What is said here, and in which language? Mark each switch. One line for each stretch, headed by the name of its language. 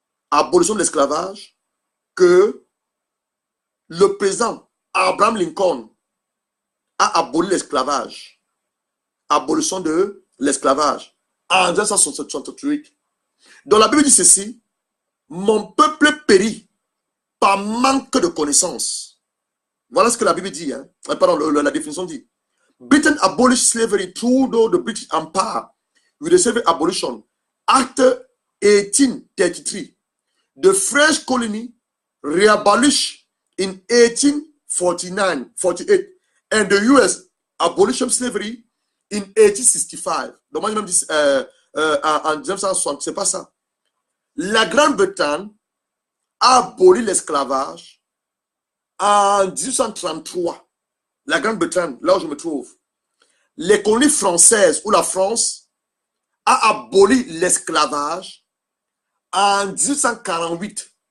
French: Abolition de l'esclavage, que le président Abraham Lincoln a aboli l'esclavage. Abolition de l'esclavage en 1968. Donc la Bible dit ceci, mon peuple périt par manque de connaissances. Voilà ce que la Bible dit. Hein? Pardon, la définition dit.
English: Britain abolished slavery through the British Empire with the Slavery Abolition Act 1833. The French colony re-abolished in 1848 and the US abolished slavery in 1865.
French: Donc moi je me dis en 1960, c'est pas ça. La Grande-Bretagne a aboli l'esclavage en 1833. La Grande-Bretagne, là où je me trouve. Les colonies françaises ou la France a aboli l'esclavage en 1848.